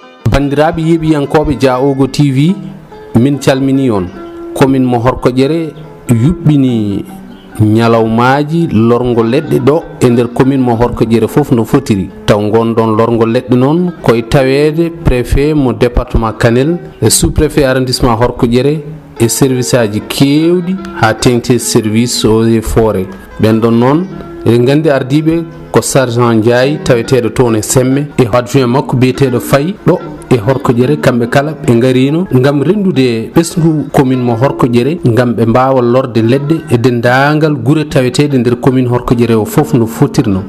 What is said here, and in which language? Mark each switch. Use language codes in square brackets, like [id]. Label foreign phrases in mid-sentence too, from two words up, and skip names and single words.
[ff] bandiraɓe yeɓiyankoɓe Diaogo TV min calmini on commune mo Horkodiéré yuɓɓini ñalawmaji lorgo leɗɗe ɗo e nder commune mo Horkodiéré foof no fotiri taw gonɗon lorgo leɗɗe noon koye tawede préfet mo département Kanel e sous préfet arrondissement Horkodiéré e service aji kewɗi ha tengti [fr] service eaux et forêt [ff] ɓen ɗon noon eɗen gandi ardiɓe ko sergent Ndiaye taweteɗo toon e Semme e adjoint makko biyeteɗo Faye ɗo e Horkodiéré kamɓe kala ɓe garino gam rendude ɓesgu commune mo Horkodiéré gam ɓe mbawa lorde leɗɗe e dendagal guure taweteɗe nder commune Horkodiéré o foof no fotirno.